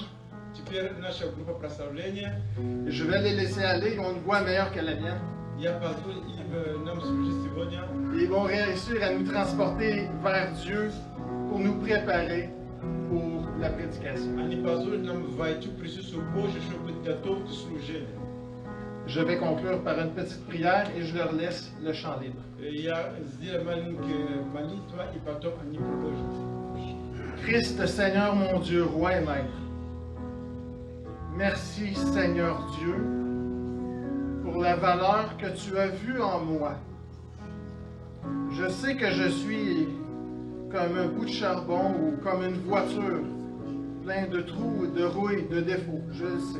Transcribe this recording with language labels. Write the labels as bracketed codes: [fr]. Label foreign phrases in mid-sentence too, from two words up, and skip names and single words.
[ru] Теперь наша группа прославления. [fr] Je vais les laisser aller, ils ont une voix meilleure que la mienne. [ru] Я позволю им нам служить сегодня. [fr] Et ils vont réussir à nous transporter vers Dieu pour nous préparer pour la prédication. [ru] Они позволят нам войти в присутствие Божье, чтобы быть готовы к служению. [fr] Je vais conclure par une petite prière et je leur laisse le chant libre. [ru] Я сделаю маленькую молитву, и потом они продолжат. [fr] Christ, Seigneur mon Dieu, roi et maître. Merci, Seigneur Dieu, pour la valeur que tu as vue en moi. Je sais que je suis comme un bout de charbon ou comme une voiture, plein de trous, de rouilles, de défauts, je le sais.